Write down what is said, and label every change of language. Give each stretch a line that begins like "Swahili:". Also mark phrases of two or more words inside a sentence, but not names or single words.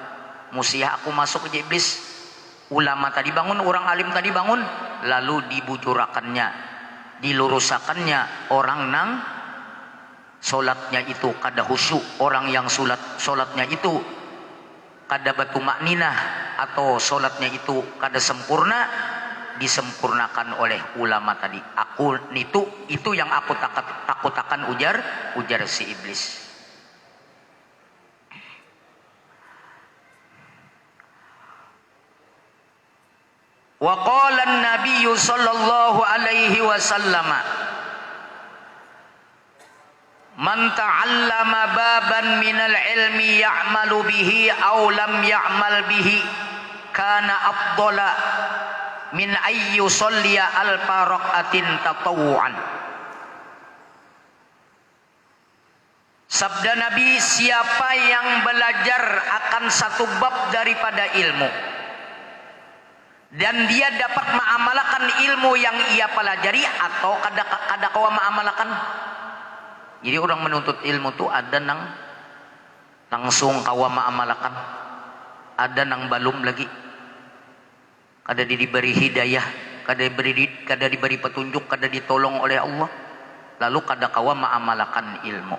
Banjar: Musiah aku masuk ke iblis. Ulama tadi bangun, orang alim tadi bangun, lalu dibujurakannya, dilurusakannya orang nang solatnya itu kada khusyuk, orang yang solatnya itu kada batu makninah atau solatnya itu kada sempurna, disempurnakan oleh ulama tadi. Aku itu yang aku takutakan, ujar si iblis.
Arabic: وقال النبي صلى الله عليه وسلم، "من تعلم بابا من العلم يعمل به أو لم يعمل به كان أفضل من أن يصلي ألف ركعة تطوعا."
Banjar: Sabda Nabi, siapa yang belajar akan satu bab daripada ilmu dan dia dapat mengamalkan ilmu yang ia pelajari atau kada kawa mengamalkan. Jadi orang menuntut ilmu tu ada nang langsung kawa mengamalkan, ada nang balum lagi, kada diberi hidayah, kada diberi petunjuk, kada ditolong oleh Allah, lalu kada kawa mengamalkan ilmu.